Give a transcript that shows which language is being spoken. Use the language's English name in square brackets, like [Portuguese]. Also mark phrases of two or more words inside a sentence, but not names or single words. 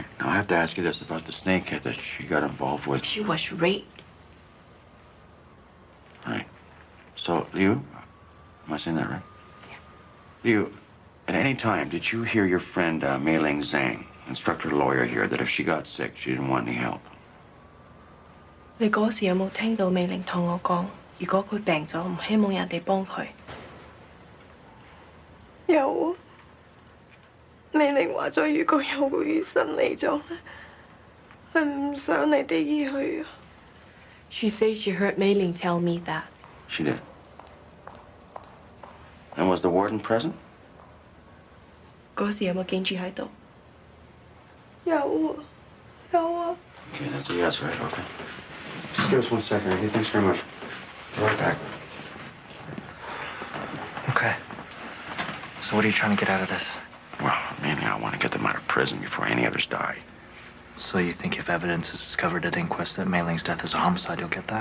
[English] Now, I have to ask you this about the snakehead that she got involved with. She was raped. Right. So, Liu, am I saying that right? Yeah. Liu, at any time, did you hear your friend Mei Ling Zhang instruct her lawyer here that if she got sick, she didn't want any help? [Cantonese] 你嗰時有冇聽到美玲同我講，如果佢病咗，唔希望人哋幫佢？有啊，美玲話咗，如果有個醫生嚟咗咧，佢唔想你哋醫佢啊。 [English] She says she heard Mei Ling tell me that. She did. And was the warden present? [Cantonese] 嗰時有冇警署喺度？有啊，有啊。 [English] Okay, that's a yes, right? Okay. Just give us 1 second, okay? Thanks very much. Be right back. Okay. So what are you trying to get out of this? Well, mainly I want to get them out of prison before any others die. So you think if evidence is discovered at Inquest that Mei Ling's death is a homicide, you'll get that?